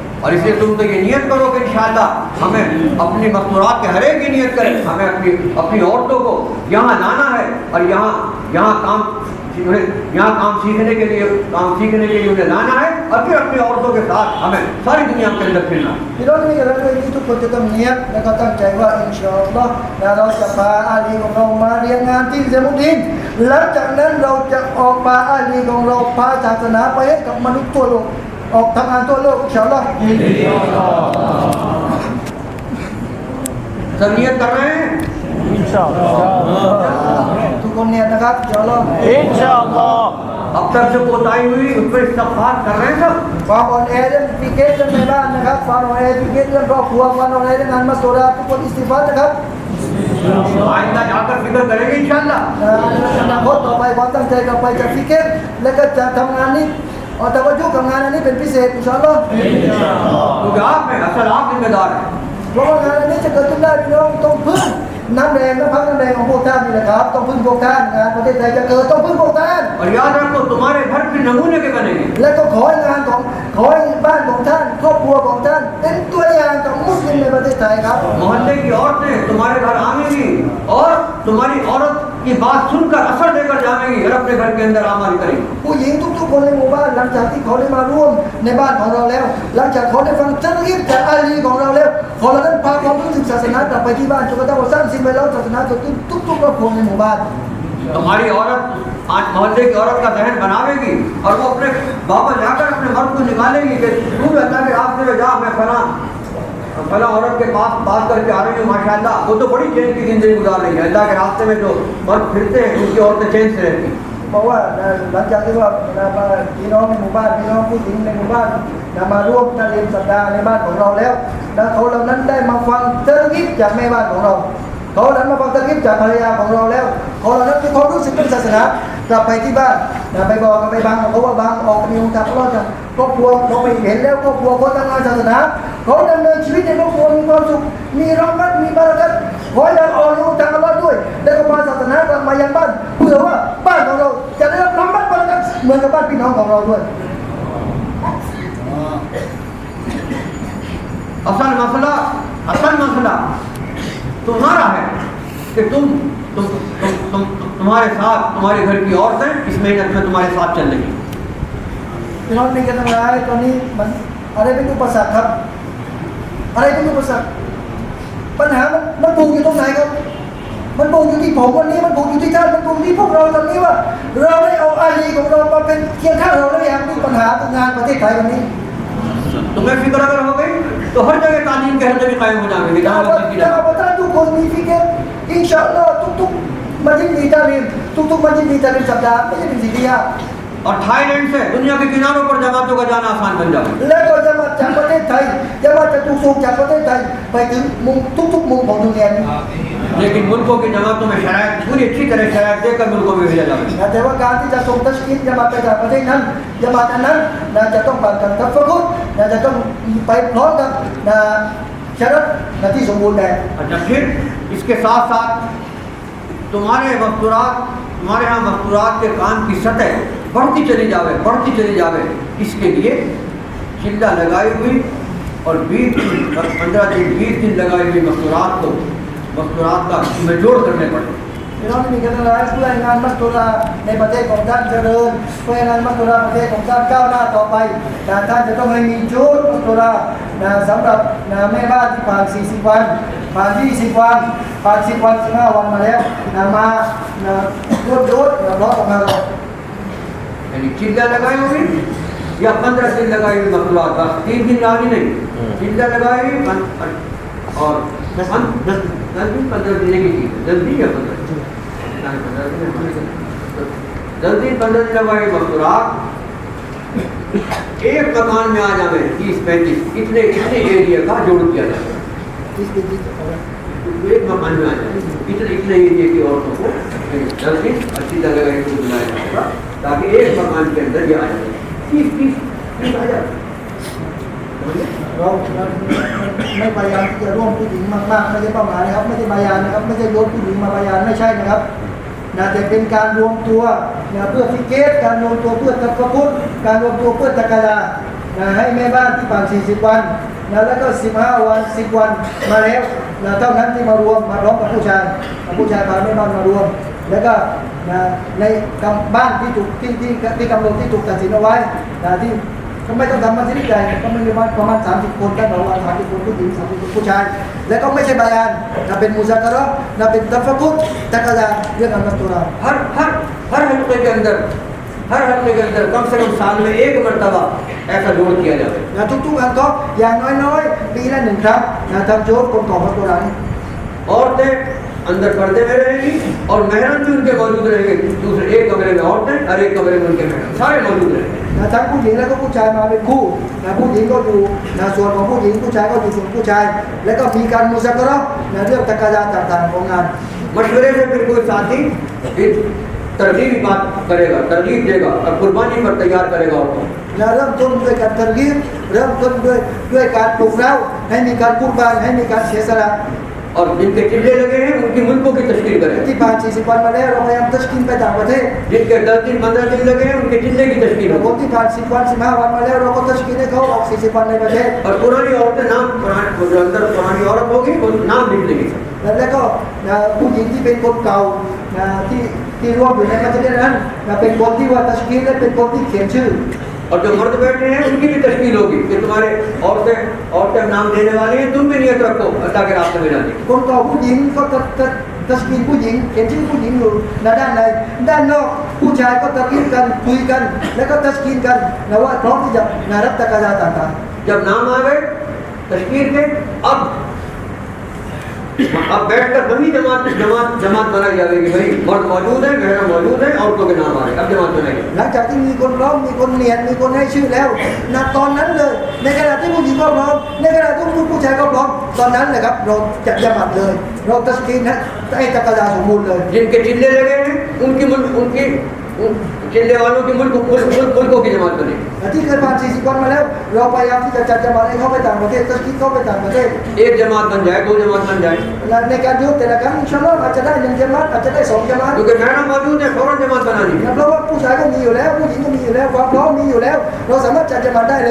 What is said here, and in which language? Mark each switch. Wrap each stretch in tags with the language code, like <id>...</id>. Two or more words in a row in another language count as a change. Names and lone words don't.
<ur>اور اس لیے تم تو یہ نیت کرو کہ</ur> <ar>إن شاء الله</ar> <ur>ہمیں اپنی مستورات کے ہر ایک کی نیت کریں ہمیں اپنی عورتوں کو یہاں لانا ہے اور یہاں کام سیکھنے کے لیے انہیں لانا ہے اور پھر اپنی عورتوں کے ساتھ ہمیں ساری دنیا کے اندر پھرنا ہے</ur> <th>พี่น้องที่มีกันแล้วที่ทุกคนจะต้องเนียดและก็ตั้งใจว่า</th> <ar>إن شاء الله</ar> <th>เราจะพาอาลีของเรามาเรียนงานที่เซมุดินหลังจากนั้นเราจะออกพาอาลีของเราพาศาสนาไปให้กับมนุษย์ทั่วโลกออกทำงานทั่วโลก</th> <ar>إن شاء الله</ar> <ur>سب نیت کر رہے ہیں</ur> <th>ทุกคนเนียดนะครับ</th> <ar>إن شاء الله</ar> <ur>اب تک جو کوتاہی ہوئی اس پر استغفار کر رہے ہیں سب</ur> <th>ความอ่อนแอเรื่องฟิกเกตเรื่องในบ้านนะครับความอ่อนแอฟิกเกตเรื่องครอบครัวความอ่อนแอเรื่องงานมัสโตราทุกคนอิสติฆฟารนะครับ</th> <ur>آئندہ جاکر فکر کریں گے</ur> <ar>إن شاء الله</ar> <th>อนาคตต่อไปความตั้งใจต่อไปจะฟิกเกตและก็จะทำงานนี้แต่ว่ายุ่งกับงานอันนี้เป็นพิเศษ</th> <ar>إن شاء الله</ar> <ur>کیونکہ آپ میں اصل آپ ذمہ دار ہیں</ur> <th>เพราะว่างานอันนี้จะเกิดขึ้นได้พี่น้องต้องพึ่งน้ำแรงและพักน้ำแรงของพวกท่านนี่แหละครับต้องพึ่งพวกท่านงานประเทศไทยจะเกิดต้องพึ่งพวกท่าน</th> <ur>اور یاد رکھو تمہارے گھر کے نمونے کے بنیں گے</ur> <th>และก็ขอให้ขอให้บ้านของท่านครอบครัวของท่านเป็นตัวอย่างกับมุสลิมในประเทศไทยครับ</th> <ur>محلے کی عورتیں تمہارے گھر آئیں گی اور تمہاری عورت کی بات سن کر اثر دے کر جائیں گی اور اپنے گھر کے اندر عمل کریں گی</ur> <th>ผู้หญิงทุกๆคนในหมู่บ้านหลังจากที่เขาได้มาร่วมในบ้านของเราแล้วหลังจากเขาได้ฟังตักรีบจากอาลีของเราแล้วขอเรานั้นพาความรู้สึกศาสนากลับไปที่บ้านจนกระทั่งว่าสร้างสิ่งแวดล้อมศาสนาเกิดขึ้นทุกๆครอบครัวในหมู่บ้าน</th> <ur>تمہاری عورت آج محلے کی عورت کا ذہن بناوے گی اور وہ اپنے بابا جا کر اپنے مرد کو نکالے گی کہ تو بھی اللہ کے راستے میں جا میں فلاں عورت کے پاس بات کر کے آ رہی ہوں</ur> <ar>ما شاء الله</ar> <ur>وہ تو بڑی چین کی زندگی گزار رہی ہے اللہ کے راستے میں جو مرد پھرتے ہیں ان کی عورتیں چین سے رہتی</ur> <th>เพราะว่าหลังจากที่ว่าพี่น้องในหมู่บ้านพี่น้องผู้หญิงในหมู่บ้านมาร่วมการเรียนสัปดาห์ในบ้านของเราแล้วเขาเหล่านั้นได้มาฟังตั กรีบจากแม่บ้านของเราเขาเหล่านั้นมาฟังตักรีบจากภรรยาของเราแล้วเขาเหล่านั้นมีความรู้สึกเป็นศาสนากลับไปที่บ้านไปบอกกันไปบังเขาว่าบังออกมีองค์การรอดจากครอบครัวเราไปเห็นแล้วครอบครัวเขาทำงานศาสนาเขาดำเนินชีวิตในครอบครัวมีความสุขมีรอมัดมีบารักัตขอให้เราอ่อนรู้ทางอัลลอฮ์ด้วยแล้วก็มาศาสนากลับมายังบ้านเพื่อว่าบ้านของเราจะได้รับรอมัดบารักัตเหมือนกับบ้านพี่น้องของเราด้วย</th> <ur>اصل مسئلہ تمہارا ہے کہ تمہارے ساتھ تمہارے گھر کی عورتیں اس محنت میں تمہارے ساتھ چل رہی</ur> <th>พี่น้องมีกันทั้งหลายตอนนี้มันอะไรเป็นอุปสรรคครับอะไรเป็นอุปสรรคปัญหามันผูกอยู่ตรงไหนครับมันผูกอยู่ที่ผมวันนี้มันผูกอยู่ที่ท่านมันผูกที่พวกเราตอนนี้ว่าเราได้เอาอาลีของเรามาเป็นเคียงข้างเราแล้วอย่างมีปัญหางานประเทศไทยวันนี้</th> <ur>تمہیں فکر اگر ہو گئی تو ہر جگہ تعلیم کے ہر جگہ قائم ہو جائیں گے</ur> <th>ถ้าว่าท่านทุกคนมีฟิกเกต</th> <ar>إن شاء الله</ar> <th>ทุกๆมัสยิดมีตาลีมทุกๆมัสยิดมีตาลีมสัปดาห์ไม่ใช่เป็นสิ่งที่ยาก</th> <ur>اور تھائی لینڈ سے دنیا کے کناروں پر جماعتوں کا جانا آسان بن جائے</ur> <th>แล้วก็จะมาจากประเทศไทยจะมาจากทุกส่วนจากประเทศไทยไปถึงมุมทุกๆมุมของดุนยานี้</th> <ur>اور لیکن ملکوں کی جماعتوں میں شرائط پوری اچھی طرح شرائط دے کر ملکوں میں بھیجا جائے</ur> <th>แต่ว่าการที่จะส่งตัชกีนจะมาไปจากประเทศนั้นจะมาอันนั้นจะต้องผ่านการทัฟฟุตจะต้องไปพร้อมกับชรัตที่สมบูรณ์แบบ</th> <ur>اچھا پھر اس کے ساتھ ساتھ تمہارے یہاں مستورات کے کام کی سطح بڑھتی چلی جاوے اس کے لیے چلہ لگائی ہوئی اور 15 دن لگائی ہوئی مستورات کا جوڑ کرنے پڑے</ur> <th>พี่น้องที่มีกันทั้งหลายเพื่อให้งานมัสตุราในประเทศของท่านเจริญเพื่อให้งานมัสตุราประเทศของท่านก้าวหน้าต่อไปท่านจะต้องให้มีชุดมัสตุราสำหรับแม่บ้านที่ผ่าน40วันผ่าน20วันผ่าน10วัน15วันมาแล้วมาโยดร้องออกมาเลย</th> <ur>یعنی چلہ لگائی ہوئی یا 15 دن لگائی ہوئی مستورات بس 3 دن لانی نہیں چلہ لگائی ہوئی اور 10 دن 15 دن کی چیز 10 دن یا 15 دن لگائی مستورات ایک مکان میں آ جاوے 30-35 اتنے ایریا کا جوڑ کیا جائے ایک مکان میں آ جائے اتنے ایریا کی عورتوں کو 10 دن اچھی طرح لگائی ہوئی بلایا جائے گا تاکہ ایک مکان کے اندر یہ آ جائے 30 آ جائے</ur> <th>เราไม่พยายามที่จะร่วมผู้หญิงมากๆไม่ใช่เป้าหมายนะครับไม่ใช่บายานนะครับไม่ใช่โยนผู้หญิงมาบายานไม่ใช่นะครับแต่เป็นการรวมตัวเพื่อฟิกเกตการรวม ตัวเพื่อตัฟกุตการรวมตัวเพื่อตะกะลาให้แม่บ้านที่ผ่าน40วันแล้วก็15วัน10วันมาแล้วเท่านั้นที่มารวมมาร้องกับผู้ชายพาแม่บ้านมารวมแล้วก็ในบ้านที่ถูกที่กำหนดที่ถูกตัดสินเอาไว้ที่ก็ไม่ต้องทำมัสยิดใหญ่ก็ไม่มีประมาณ30 คนกันประมาณ30 คนผู้หญิง30 คนผู้ชายแล้วก็ไม่ใช่บายานเป็นมุซากะเราะห์เป็นตัฟกุตตะกะลาเรื่องอัลมัสตุรา</th> <ur>ہر ہفتے کے اندر کم سے کم سال میں ایک مرتبہ ایسا جوڑ کیا جائے</ur> <th>ทุกๆอันก็อย่างน้อยๆปีละ1 ครั้งทำโจทย์คนต่อมัสตุรานี้</th> <ur>عورتیں اندر پردے میں رہیں گی اور محرم بھی ان کے موجود رہیں گے دوسرے ایک کمرے میں عورتیں اور ایک کمرے میں ان کے محرم سارے موجود رہیں گے</ur> <th>ทั้งผู้หญิงแล้วก็ผู้ชายมาเป็นคู่ผู้หญิงก็อยู่ส่วนของผู้หญิงผู้ชายก็อยู่ส่วนผู้ชายแล้วก็มีการมุซากะเราะห์เรื่องตะกะลาต่างๆของงาน</th> <ur>مشورے سے پھر کوئی ساتھی ترغیبی بات کرے گا ترغیب دے گا اور قربانی پر تیار کرے گا عورتوں</ur> <th>เริ่มต้นด้วยการตัรกีบเริ่มต้นด้วยการปลุกเร้าให้มีการกุรบานให้มีการเสียสละ</th> <ur>اور جن کے چلے لگے ہیں ان کی ملکوں کی تشکیل کریں</ur> <th>ที่ผ่าน40 วันมาแล้วเราพยายามตัชกีนไปต่างประเทศ</th> <ur>جن کے 10 دن 15 دن لگے ہیں ان کے چلے کی تشکیل</ur> <th>คนที่ผ่าน10 วัน15 วันมาแล้วเราก็ตัชกีนให้เขาออก40 วันในประเทศ</th> <ur>اور پرانی عورتیں نام جو اندر پرانی عورت ہوگی وہ نام لکھ لے گی</ur> <th>แล้วก็ผู้หญิงที่เป็นคนเก่าที่ร่วมอยู่ในมัสยิดนั้นเป็นคนที่ว่าตัชกีนและเป็นคนที่เขียนชื่อ</th> <ur>اور جو مرد بیٹھے ہیں ان کی بھی تشکیل ہوگی کہ تمہارے عورتیں نام دینے والی ہیں تم بھی نیت رکھو اللہ کے راستے میں جانے</ur> <th>คนเก่าผู้หญิงก็ตัชกีนผู้หญิงเขียนชื่อผู้หญิงอยู่ด้านในด้านนอกผู้ชายก็ตัชกีนกันคุยกันแล้วก็ตัชกีนกันว่าพร้อมที่จะรับตะกะลาต่างๆ</th> <ur>جب نام آ گئے تشکیل کے اب بیٹھ کر وہی جماعت بنائی جائے گی بھائی مرد موجود ہے محرم موجود ہے عورتوں کے نام آ رہے اب جماعت بنائی</ur> <th>หลังจากที่มีคนร้องมีคนเนียดมีคนให้ชื่อแล้วตอนนั้นเลยในขณะที่ผู้หญิงก็พร้อมในขณะที่ผู้ชายก็พร้อมตอนนั้นเลยครับเราจัดจมัดเลยเราตัชกีนให้ตะกะลาสมบูรณ์เลย</th> <ur>جن کے چلے لگے ہیں ان کی چلے والوں کی ملکوں کی جماعت بنے</ur> <th>ที่เคยผ่าน40 วันมาแล้วเราพยายามที่จะจัดจมัดให้เขาไปต่างประเทศตัชกีนเขาไปต่างประเทศ</th> <ur>ایک جماعت بن جائے 2 جماعت بن جائے</ur> <th>ในการยกแต่ละครั้ง</th> <ar>إن شاء الله</ar> <th>อาจจะได้1 จมัดอาจจะได้2 จมัด</th> <ur>کیونکہ محرم موجود ہے فوراً جماعت بنانی</ur> <th>เพราะว่าผู้ชายก็มีอยู่แล้วผู้หญิงก็มีอยู่แล้วความพร้อมมีอยู่แล้วเราสามารถจัดจมัดได้เลย</th>